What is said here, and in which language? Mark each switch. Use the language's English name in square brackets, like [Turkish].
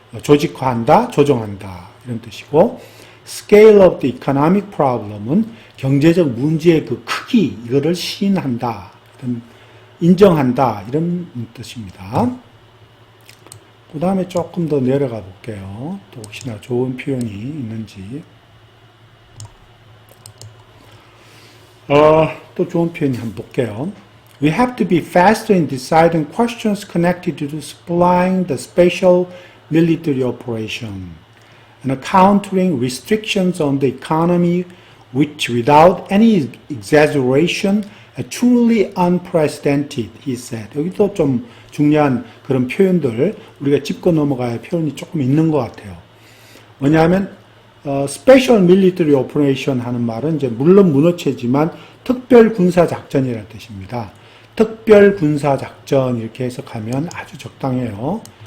[Korean] 조직화한다, 조정한다 이런 뜻이고 [English] scale of the economic problem [Korean] 은 경제적 문제의 그 크기 이거를 시인한다, 인정한다 이런 뜻입니다. 그 다음에 조금 더 내려가 볼게요. 또 혹시나 좋은 표현이 있는지. 또 좋은 표현 한번 볼게요. [English] We have to be faster in deciding questions connected to supplying the special military operation and countering restrictions on the economy which without any exaggeration are truly unprecedented, he said. [Korean] 여기도 좀 중요한 그런 표현들 우리가 짚고 넘어가야 할 표현이 조금 있는 것 같아요. 뭐냐면 [English] Special Military Operation [Korean] 하는 말은 이제 물론 문어체지만 특별 군사 작전이라는 뜻입니다. 특별 군사 작전 이렇게 해석하면 아주 적당해요.